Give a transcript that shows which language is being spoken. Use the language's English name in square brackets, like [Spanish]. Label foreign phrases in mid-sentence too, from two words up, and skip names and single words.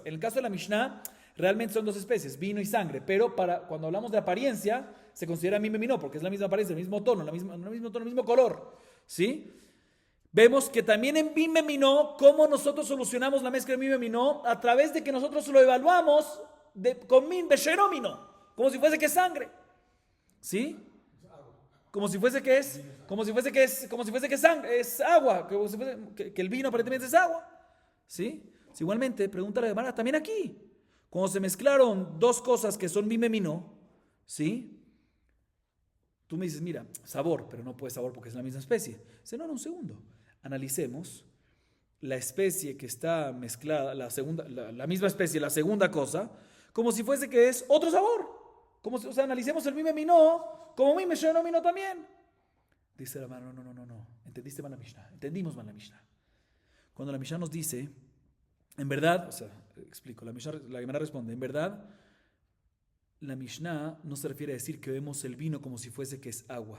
[Spanish] En el caso de la Mishnah, realmente son dos especies, vino y sangre, pero cuando hablamos de apariencia, se considera [Hebrew] מין במינו, [Spanish] porque es la misma apariencia, el mismo tono, el mismo color, ¿sí? Vemos que también en [Hebrew] מין במינו, [Spanish] cómo nosotros solucionamos la mezcla de [Hebrew] מין במינו, [Spanish] a través de que nosotros lo evaluamos con [Hebrew] מין בשאינו מינו, [Spanish] como si fuese que es sangre, ¿sí? Como si fuese que es sangre, es agua, que el vino aparentemente es agua, ¿sí? Igualmente, pregunta la Gemara, también aquí, cuando se mezclaron dos cosas que son [Hebrew] מין במינו, [Spanish] ¿sí? Tú me dices, mira, sabor, pero no puede sabor porque es la misma especie. Dice, no, un segundo. Analicemos la especie que está mezclada, la misma especie, la segunda cosa, como si fuese que es otro sabor. O sea, analicemos el [Hebrew] מין במינו [Spanish] como [Hebrew] מין בשאינו מינו [Spanish] también. Dice la mano, no. Entendiste mal la Mishnah. Entendimos mal la Mishnah. Cuando la Mishnah nos dice, en verdad, o sea, explico, la Gemara responde, en verdad, la Mishnah no se refiere a decir que vemos el vino como si fuese que es agua.